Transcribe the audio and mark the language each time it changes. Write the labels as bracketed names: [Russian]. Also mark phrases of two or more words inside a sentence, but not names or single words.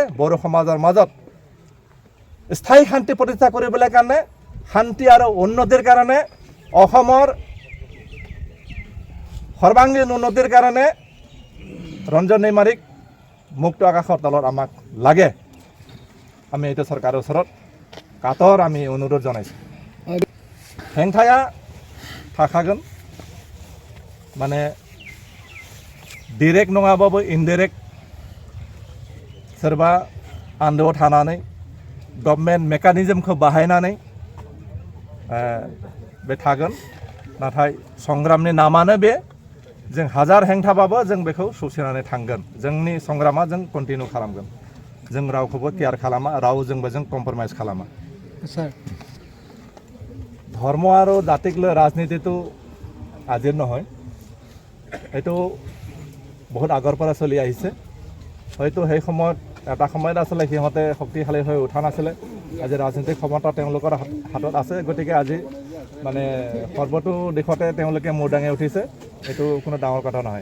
[Assamese] বড়ো সমাজৰ মাজত স্থায়ী শান্তি প্ৰতিষ্ঠা কৰিবলৈ কাৰণে, শান্তি আৰু উন্নতিৰ কাৰণে, অসমৰ সৰ্বাংগীন উন্নতিৰ কাৰণে ৰঞ্জন দৈমাৰীক মুক্ত আকাশৰ তলত আমাক লাগে। আমি এইটো চৰকাৰৰ ওচৰত কাতৰ আমি অনুৰোধ জনাইছোঁ। [Bodo] हेंथाया थाकागोन মানে डिरेक्ट नङाबाबो इनडाइरेक्ट सोरबा आन्दोआव थानानै गभर्नमेन्ट मेकानिजमखौ बाहायनानै बे थागोन। नाथाय संग्रामनि नामानो बे, जों हाजार हेंथाबाबो जों बेखौ सौसिनानै थांगोन। जोंनि संग्रामा जों कन्टिनिउ खालामगोन। जों रावखौबो केयार खालामा, रावजोंबो जों कम्प्रमाइज खालामा। [Assamese] ধৰ্ম আৰু জাতিক লৈ राजनीतिটো আজিৰ নহয়, এইটো বহুত আগৰ পৰা চলি আহিছে। হয়তো সেই সময়ত এটা সময়ত আছিলে সিহঁতে শক্তিশালী হৈ উঠা নাছিলে, আজি ৰাজনৈতিক ক্ষমতা তেওঁলোকৰ হাতত আছে। গতিকে আজি মানে সৰ্বতো দিশতে তেওঁলোকে মূৰ দাঙি উঠিছে, এইটো কোনো ডাঙৰ কথা নহয়।